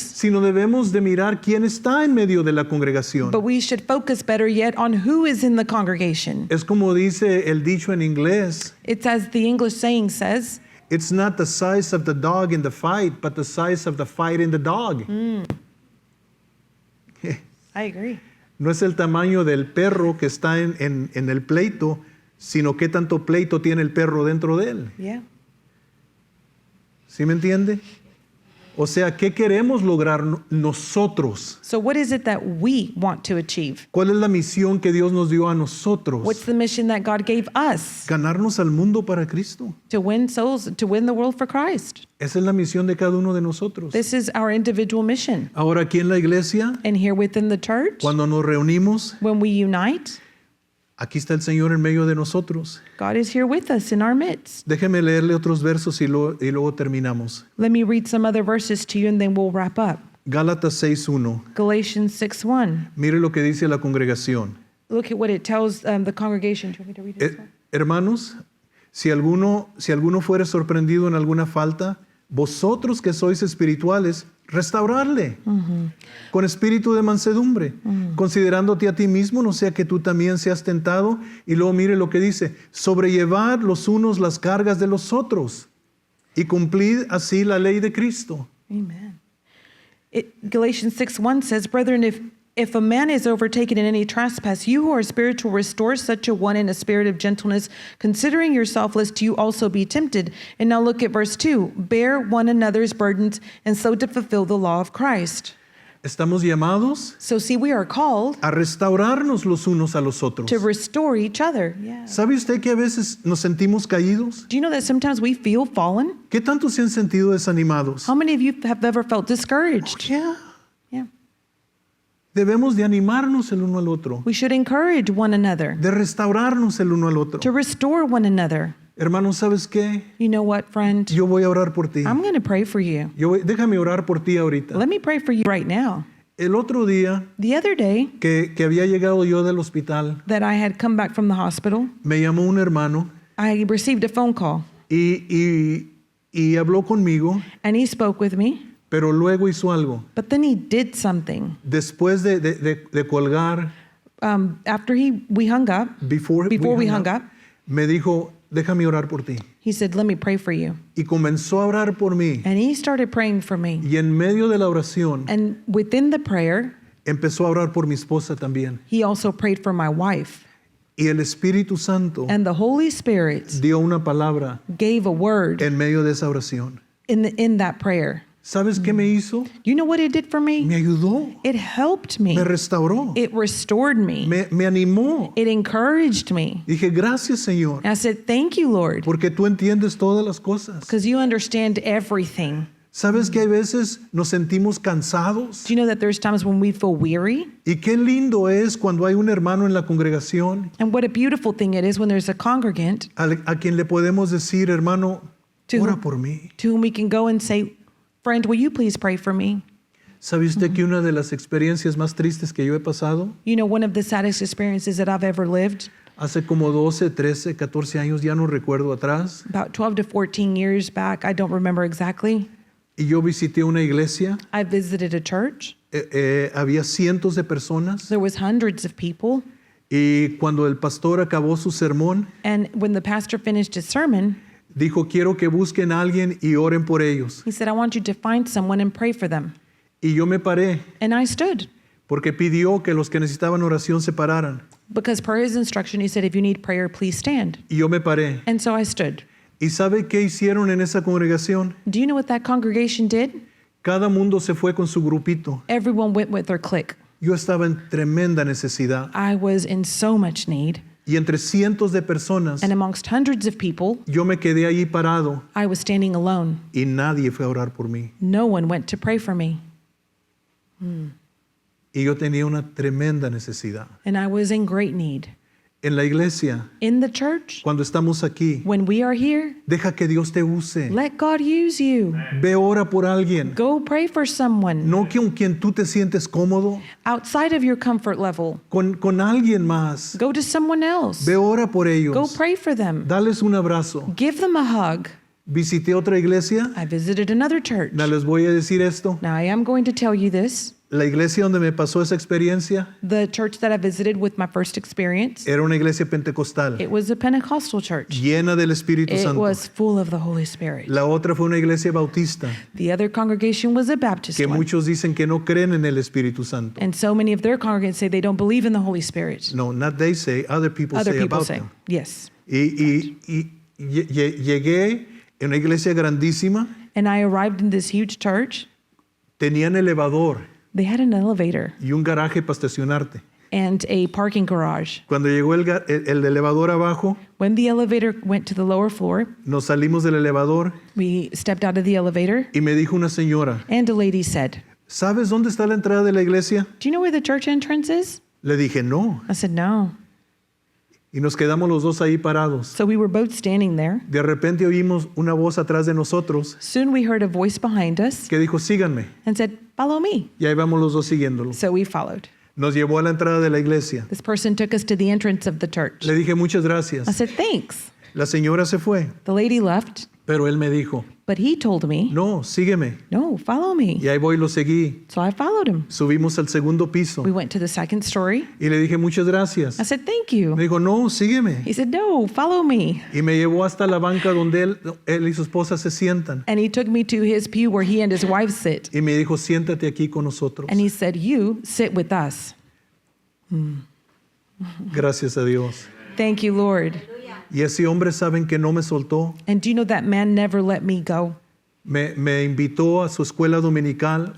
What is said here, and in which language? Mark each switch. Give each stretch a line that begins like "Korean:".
Spanish: Sino debemos de mirar quién está en medio de la congregación.
English: but we should focus better yet on who is in the congregation.
Spanish: Es como dice el dicho en inglés,
English: It's as the English saying says, it's not the size of the dog in the fight, but the size of the fight in the dog. I agree.
Spanish: No es el tamaño del perro que está en el pleito, sino qué tanto pleito tiene el perro dentro de él.
English: Yeah.
Spanish: ¿Sí me entiende? O sea, ¿qué queremos lograr nosotros?
English: So what is it that we want to achieve?
Spanish: ¿Cuál es la misión que Dios nos dio a nosotros?
English: What's the mission that God gave us?
Spanish: Ganarnos al mundo para Cristo.
English: To win souls, to win the world for Christ.
Spanish: Esa es la misión de cada uno de nosotros.
English: This is our individual mission.
Spanish: Ahora aquí en la iglesia,
English: And here within the church,
Spanish: cuando nos reunimos,
English: when we unite,
Spanish: aquí está el Señor en medio de nosotros.
English: God is here with us in our midst.
Spanish: Déjeme leerle otros versos y luego terminamos.
English: Let me read some other verses to you and then we'll wrap up.
Spanish: Gálatas 6:1.
English: Galatians 6:1.
Spanish: Mire lo que dice la congregación.
English: Look at what it tells the congregation. Do you want me to read it?
Spanish: Hermanos, si alguno fuere sorprendido en alguna falta, vosotros que sois espirituales, restaurarle con espíritu de mansedumbre, considerándote a ti mismo, no sea que tú también seas tentado. Y luego mire lo que dice: sobrellevad los unos las cargas de los otros y cumplid así la ley de Cristo.
English: Amen. Galatians 6:1 says, Brethren, if a man is overtaken in any trespass, you who are spiritual, restore such a one in a spirit of gentleness, considering yourself, lest you also be tempted. And now look at verse 2. Bear one another's burdens, and so to fulfill the law of Christ.
Spanish: Estamos llamados
English: So see, we are called
Spanish: a restaurarnos los unos a los otros.
English: to restore each other. Yeah.
Spanish: ¿Sabe usted que a veces nos sentimos caídos?
English: Do you know that sometimes we feel fallen?
Spanish: ¿Qué tanto se han sentido desanimados?
English: How many of you have ever felt discouraged? Yeah. Yeah.
Spanish: Debemos de animarnos el uno al otro,
English: We should encourage one another,
Spanish: de restaurarnos el uno al otro.
English: to restore one another.
Spanish: Hermano, ¿sabes qué?
English: You know what, friend?
Spanish: Yo voy a orar por ti.
English: I'm going to pray for you.
Spanish: Déjame orar por ti ahorita.
English: Let me pray for you right now.
Spanish: El otro día
English: The other day
Spanish: que había llegado yo del hospital,
English: that I had come back from the hospital,
Spanish: me llamó un hermano
English: I received a phone call
Spanish: y habló conmigo,
English: and he spoke with me,
Spanish: pero luego hizo algo.
English: but then he did something.
Spanish: Después de colgar,
English: After we hung up, before we hung up,
Spanish: me dijo: déjame orar por ti.
English: he said, let me pray for you.
Spanish: Y comenzó a orar por mí.
English: And he started praying for me.
Spanish: Y en medio de la oración,
English: And within the prayer,
Spanish: empezó a orar por mi esposa también.
English: he also prayed for my wife.
Spanish: Y el Espíritu Santo
English: And the Holy Spirit
Spanish: dio una palabra
English: gave a word
Spanish: en medio de esa oración.
English: in that prayer.
Spanish: ¿Sabes qué me hizo?
English: You know what it did for me?
Spanish: Me ayudó,
English: It helped me.
Spanish: me restauró,
English: It restored me.
Spanish: me animó.
English: It encouraged me.
Spanish: Dije: gracias, Señor,
English: And I said, thank you, Lord,
Spanish: porque tú entiendes todas las cosas.
English: because you understand everything.
Spanish: ¿Sabes que hay veces nos sentimos cansados?
English: Do you know that there's times when we feel weary?
Spanish: Y qué lindo es cuando hay un hermano en la congregación
English: And what a beautiful thing it is when there's a congregant
Spanish: a quien le podemos decir: hermano,
English: To-
Spanish: ora por mí.
English: to whom we can go and say, friend, will you please pray for me?
Spanish: ¿Sabe usted que una de las experiencias más tristes que yo he pasado?
English: You know, one of the saddest experiences that I've ever lived,
Spanish: Hace como 12, 13, 14 años, ya no recuerdo atrás.
English: about 12 to 14 years back, I don't remember exactly.
Spanish: Y yo visité una iglesia.
English: I visited a church.
Spanish: Había cientos de personas.
English: There was hundreds of people.
Spanish: Y cuando el pastor acabó su sermón,
English: And when the pastor finished his sermon,
Spanish: dijo: quiero que busquen a alguien y oren por ellos.
English: he said, I want you to find someone and pray for them.
Spanish: Y yo me paré
English: And I stood
Spanish: porque pidió que los que necesitaban oración se pararan.
English: because per his instruction, he said, if you need prayer, please stand.
Spanish: Y yo me paré.
English: And so I stood.
Spanish: ¿Y sabe qué hicieron en esa congregación?
English: Do you know what that congregation did?
Spanish: Cada mundo se fue con su grupito.
English: Everyone went with their clique.
Spanish: Yo estaba en tremenda necesidad.
English: I was in so much need.
Spanish: Y entre cientos de personas,
English: And amongst hundreds of people,
Spanish: yo me quedé allí parado
English: I was standing alone.
Spanish: y nadie fue a orar por mí.
English: No one went to pray for me.
Spanish: Y yo tenía una tremenda necesidad.
English: And I was in great need.
Spanish: En la iglesia,
English: In the church,
Spanish: cuando estamos aquí,
English: when we are here,
Spanish: deja que Dios te use.
English: let God use you.
Spanish: Ve, ora por alguien.
English: Go pray for someone
Spanish: No con quien tú te sientes cómodo,
English: outside of your comfort level.
Spanish: con alguien más.
English: Go to someone else.
Spanish: Ve, ora por
English: Go
Spanish: ellos.
English: pray for them.
Spanish: Dales un abrazo.
English: Give them a hug.
Spanish: Visité otra iglesia.
English: I visited another church.
Spanish: Ya les voy a decir esto.
English: Now, I am going to tell you this.
Spanish: La iglesia donde me pasó esa experiencia
English: The church that I visited with my first experience,
Spanish: era una iglesia pentecostal,
English: it was a Pentecostal church.
Spanish: llena del Espíritu
English: It
Spanish: Santo.
English: was full of the Holy Spirit.
Spanish: La otra fue una iglesia bautista,
English: The other congregation was a Baptist
Spanish: que
English: one.
Spanish: muchos dicen que no creen en el Espíritu Santo.
English: And so many of their congregants say they don't believe in the Holy Spirit. No, not they say, other people Other say people about say, them. yes.
Spanish: Y llegué en una iglesia grandísima,
English: And I arrived in this huge church.
Spanish: Tenían elevador
English: They had an elevator
Spanish: y un garaje para estacionarte.
English: and a parking garage.
Spanish: Cuando llegó el elevador abajo,
English: When the elevator went to the lower floor,
Spanish: nos salimos del elevador
English: we stepped out of the elevator,
Spanish: y me dijo una señora,
English: and a lady said,
Spanish: ¿sabes dónde está la entrada de la iglesia?
English: "Do you know where the church entrance is?"
Spanish: Le dije, no.
English: I said, "No."
Spanish: Y nos quedamos los dos ahí parados.
English: So we were both standing there.
Spanish: De repente oímos una voz atrás de nosotros
English: Soon we heard a voice behind us
Spanish: que dijo, síganme.
English: and said, "Follow me."
Spanish: Y ahí vamos los dos siguiéndolo.
English: So we followed.
Spanish: Nos llevó a la entrada de la iglesia.
English: This person took us to the entrance of the church.
Spanish: Le dije, muchas
English: I
Spanish: gracias.
English: said, "Thanks."
Spanish: La señora se fue,
English: The lady left,
Spanish: pero él me dijo,
English: but he told me,
Spanish: no, sígueme.
English: "No, follow me."
Spanish: Y ahí voy, lo seguí.
English: So I followed him.
Spanish: Subimos al segundo piso
English: We went to the second story.
Spanish: y le dije, muchas gracias.
English: I said, "Thank
Spanish: Me
English: you."
Spanish: dijo, no, sígueme.
English: He said, "No, follow me."
Spanish: Y me llevó hasta la banca donde él y su esposa se sientan.
English: And he took me to his pew where he and his wife sit.
Spanish: Y me dijo, siéntate aquí con nosotros.
English: And he said, "You sit with us."
Spanish: Gracias a Dios.
English: Thank you, Lord.
Spanish: Y ese hombre, saben que no me soltó.
English: And do you know that man never let me go?
Spanish: Me invitó a su escuela dominical.